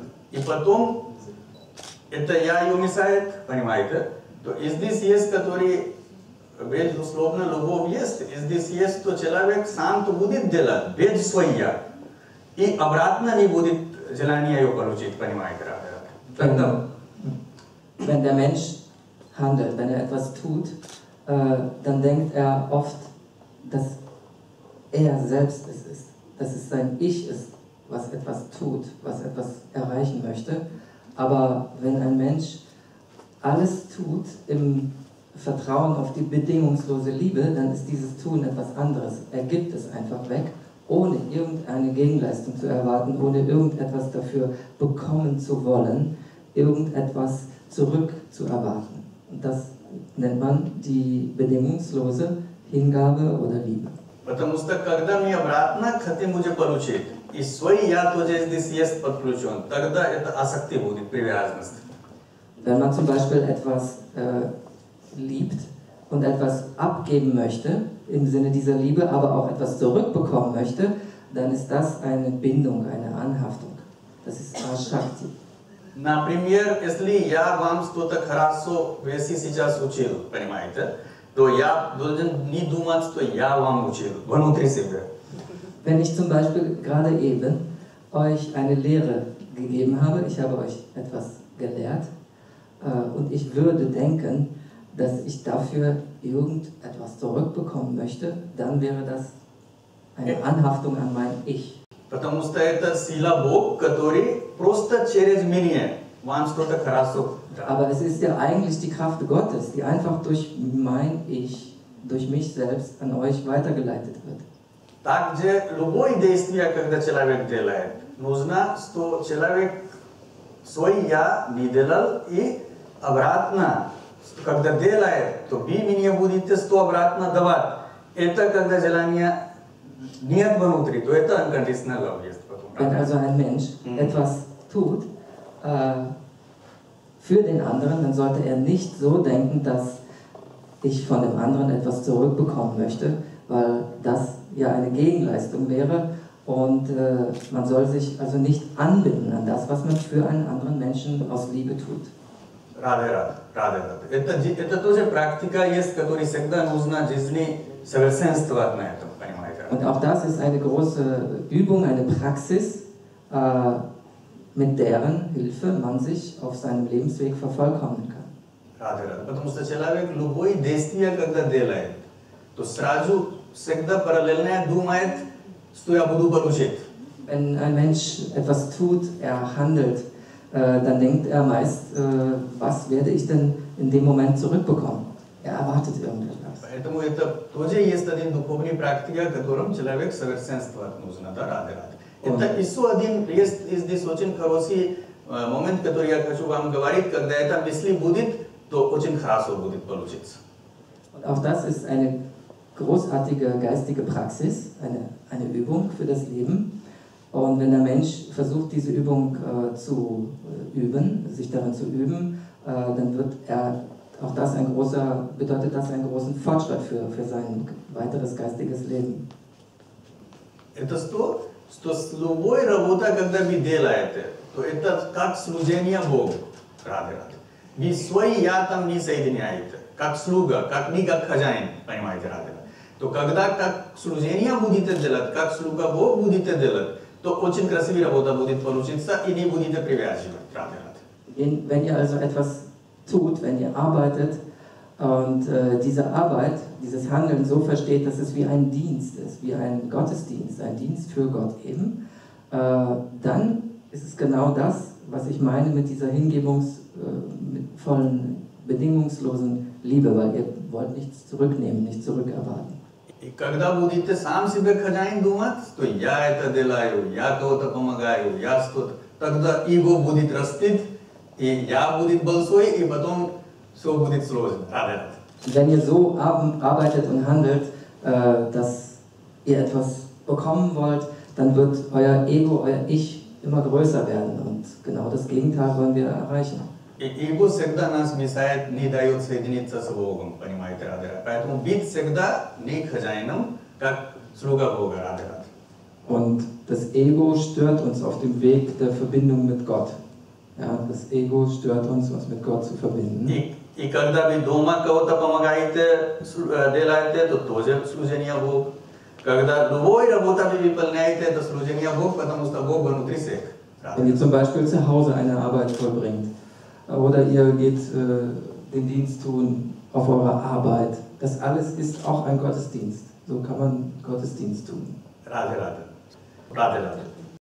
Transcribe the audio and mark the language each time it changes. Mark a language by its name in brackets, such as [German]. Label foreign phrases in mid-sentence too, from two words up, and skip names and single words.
[Russian] И потом это я ее мешает, понимаете? То здесь есть, который безусловно любовь есть, здесь есть, что человек сам то будет делать без своя, и обратно не будет желания ее получить, понимаете, Радhe. [German] Wenn der Mensch handelt, wenn er etwas tut, dann denkt er oft, dass er selbst es ist, dass es sein Ich ist, was etwas tut, was etwas erreichen möchte. Aber wenn ein Mensch alles tut im Vertrauen auf die bedingungslose Liebe, dann ist dieses Tun etwas anderes. Er gibt es einfach weg, ohne irgendeine Gegenleistung zu erwarten, ohne irgendetwas dafür bekommen zu wollen, irgendetwas zurückzuerwarten. Und das nennt man die bedingungslose Hingabe oder Liebe. [Russian] Потому что когда мы обратно хотим уже получить, и свой я тоже здесь есть подключен, тогда это асакти будет, привязанность. [German] Wenn man zum Beispiel etwas liebt und etwas abgeben möchte, im Sinne dieser Liebe, aber auch etwas zurückbekommen möchte, dann ist das eine Bindung, eine Anhaftung. Das ist Ashakti. [Russian] Например, если я вам что-то хорошо вместе сейчас учил, понимаете, то я должен не думать, что я вам учил, внутри себя. [German] Wenn ich zum Beispiel gerade eben euch eine Lehre gegeben habe, ich habe euch etwas gelehrt und ich würde denken, dass ich dafür irgendetwas zurückbekommen möchte, dann wäre das eine Anhaftung an mein Ich. [Russian] Потому что это сила Бог, который просто через меня вам что-то хорошо дал. [German] Aber es ist ja eigentlich die Kraft Gottes, die einfach durch mein Ich, durch mich selbst an euch weitergeleitet wird. [Russian] Также любое действие, когда человек делает, нужно, что человек свой я не делал и обратно, когда делает, то вы мне будете что обратно давать. Это когда желание нет внутри, то это [English] unconditional love [Russian] есть. [German] Wenn also ein Mensch etwas tut für den anderen, dann sollte er nicht so denken, dass ich von dem anderen etwas zurückbekommen möchte, weil das ja eine Gegenleistung wäre und man soll sich also nicht anbinden an das, was man für einen anderen Menschen aus Liebe tut. [Russian] Радhe, Радhe. Это тоже практика есть, которая всегда нужна в жизни совершенствовать на этом, понимаете? [German] Und auch das ist eine große Übung, eine Praxis, mit deren Hilfe man sich auf seinem Lebensweg vervollkommnen kann. [Russian] Радhe. Потому что человек любое действие, когда делает, то сразу всегда параллельно думает, что я буду получить. [German] Wenn ein Mensch etwas tut, er handelt, dann denkt er meist, was werde ich denn in dem Moment zurückbekommen? Er erwartet irgendetwas. [Russian] Поэтому это тоже есть один духовный практика, которым человек совершенствовать нужно, да, Радhe. Это еще один есть здесь очень хороший момент, который я хочу вам говорить, когда это мысли будет, то очень хорошо будет получиться. [German] Und auch das ist eine großartige geistige Praxis, eine Übung für das Leben. Und wenn der Mensch versucht, diese Übung zu üben, sich darin zu üben, dann wird er auch das bedeutet das einen großen Fortschritt für sein weiteres geistiges Leben. [Russian] Это что с любой работой, когда вы делаете, то это как служение Богу, Радhe. Вы свой я там не соединяете, как слуга, не как хозяин, понимаете, Радhe. То когда как служение будете делать, как слуга Бог будете делать, то очень красивая работа будет получиться и не будете привязывать, Radhe. [German] Wenn ihr also etwas tut, wenn ihr arbeitet und diese Arbeit, dieses Handeln so versteht, dass es wie ein Dienst ist, wie ein Gottesdienst, ein Dienst für Gott eben, dann ist es genau das, was ich meine mit dieser hingebungsvollen, bedingungslosen Liebe, weil ihr wollt nichts zurücknehmen, nichts zurückerwarten. [Russian] И когда будете сам себе хозяин думать, что я это делаю, я кого-то помогаю, я что-то, тогда эго будет расти, и я будет большой, и потом все будет сложно. [German] Wenn ihr so arbeitet und handelt, dass ihr etwas bekommen wollt, dann wird euer Ego, euer Ich immer größer werden und genau das Gegenteil wollen wir erreichen. [Russian] Эго всегда нас мешает, не дает соединиться с Богом, понимаете, Радhe. Поэтому быть всегда не хозяином, как слуга Бога, Радhe Radhe. [German] Und das Ego stört uns auf dem Weg der Verbindung mit Gott. Ja, das Ego stört uns mit Gott zu verbinden. [Russian] И когда вы дома кого-то помогаете, делаете, то тоже служение Богу. Когда любой работа вы выполняете, это служение Богу, потому что Бог внутри всех. [German] Wenn ihr zum Beispiel zu Hause eine Arbeit vollbringt oder ihr geht den Dienst tun auf eurer Arbeit, das alles ist auch ein Gottesdienst. So kann man Gottesdienst tun. Radhe Radhe. Radhe Radhe.